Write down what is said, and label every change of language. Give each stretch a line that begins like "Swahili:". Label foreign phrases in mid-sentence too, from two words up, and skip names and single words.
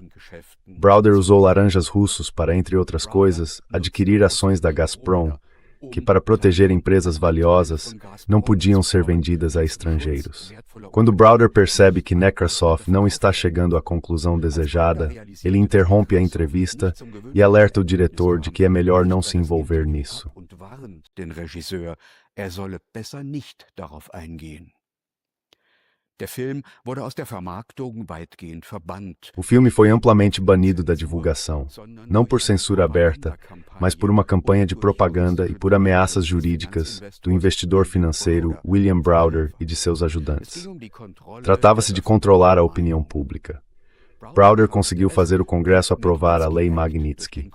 Portuguese: Browder usou laranjas russos para, entre outras coisas, adquirir ações da Gazprom, que, para proteger empresas valiosas, não podiam ser vendidas a estrangeiros. Quando Browder percebe que Nekrasov não está chegando à conclusão desejada, ele interrompe a entrevista e alerta o diretor de que é melhor não se envolver nisso.
German: Den Regisseur, solle besser nicht darauf eingehen. Der Film wurde aus der Vermarktung weitgehend verbannt.
Portuguese: O filme foi amplamente banido da divulgação, não por censura aberta, mas por uma campanha de propaganda e por ameaças jurídicas do investidor financeiro William Browder e de seus ajudantes. Tratava-se de controlar a opinião pública. Browder conseguiu fazer o Congresso aprovar a Lei Magnitsky.